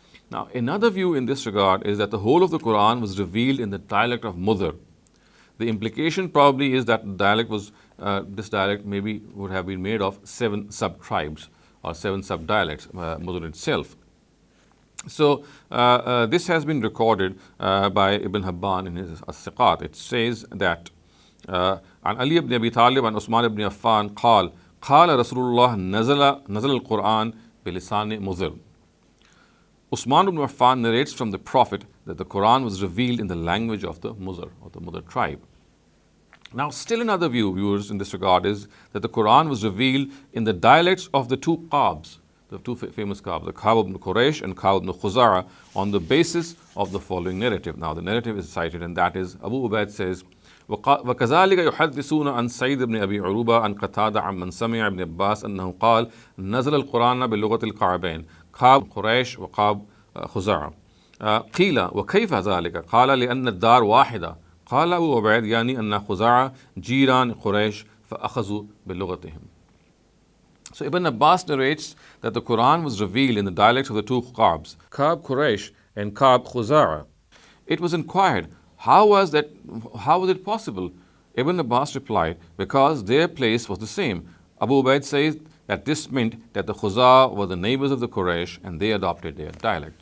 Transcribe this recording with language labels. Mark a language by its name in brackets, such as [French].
[English] Now, another view in this regard is that the whole of the Quran was revealed in the dialect of Mudar. The implication probably is that this dialect maybe would have been made of 7 sub-tribes or 7 sub-dialects, Mudar itself. So this has been recorded by Ibn Habban in his As-Siqat. It says that [Arabic] عن علي بن أبي طالب عن عثمان بن عفان قال رسول الله نزل القرآن بلسان مضر. [English] Usman ibn Affan narrates from the Prophet that the Quran was revealed in the language of the Mudar or the Mudar tribe. Now, still another view, viewers, in this regard is that the Quran was revealed in the dialects of the two Qabs, the two famous Qabs, the Qab ibn Quraysh and Qab ibn Khuzara, on the basis of the following narrative. Now, the narrative is cited, and that is Abu Ubaid says, [Arabic] وكذلك يحدثون عن سعيد بن أبي عروبة عن قتادة عن من سمع ابن عباس أنه قال نزل القرآن بلغة الكعبين كعب قريش وكعب خزاعة. قيل وكيف ذلك؟ قال لأن الدار واحدة. قال أبو عبيد يعني أن خزاعة جيران قريش فأخذوا بلغتهم. [English] So Ibn Abbas narrates that the Quran was revealed in the dialects of the two Ka'bs, Ka'b Quraysh and Ka'b Khuzara. It was inquired, how was it possible? Ibn Abbas replied, because their place was the same. Abu Ubaid says that this meant that the Khuza were the neighbors of the Quraysh and they adopted their dialect.